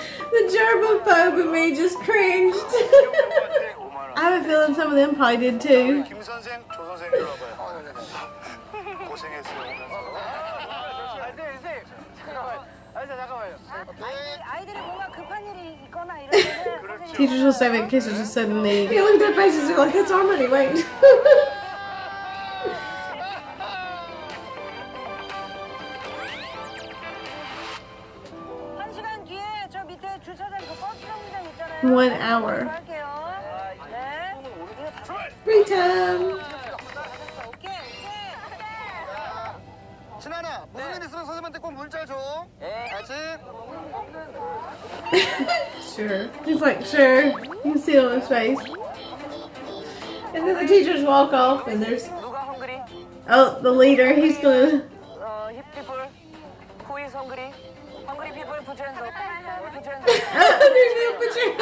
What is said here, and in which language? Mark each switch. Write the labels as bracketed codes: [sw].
[en] The germaphobe in me just cringed. [ko] 배우한테 5만 원. [en] I have a feeling some of them probably did too. [ko] 김 선생, 조 선생 이리 와봐요. 고생했어요. 선생님. 잠깐만요. 아이들이 뭔가 급한 일이 있거나 이러면은 [en] Teachers will save it in case there's a sudden need. They look at their faces, they're like, that's our money, wait. [ko] 한 시간 뒤에 저 밑에 주차장 그 버스 정류장 있잖아요. [en] 1 hour. [ko] 갈게요. 네. [en] Free time. [ko] 오케이. 신하나, 무슨 일 있으면 선생님한테 꼭 문자 줘. 알지? [en] Sure. He's like, sure. You can see it on his face. And then the teachers walk off and there's [ko] 누가 헝그리? [en] Oh, the leader, he's gonna. 힙피플. 후이 헝그리. 헝그리 피플 부천도. [ko] 부천도.